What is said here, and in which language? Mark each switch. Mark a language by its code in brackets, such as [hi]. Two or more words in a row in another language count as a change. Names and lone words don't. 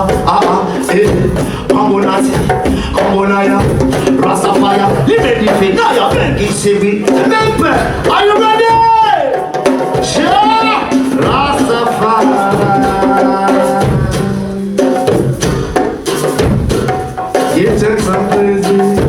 [en] Ah ah, eh, Ambonati, Ambonaya, Rastafari, Liberty, Naya, Bengi, Sevi, Mempe, are you ready? Sure, Rastafari. You take some crazy.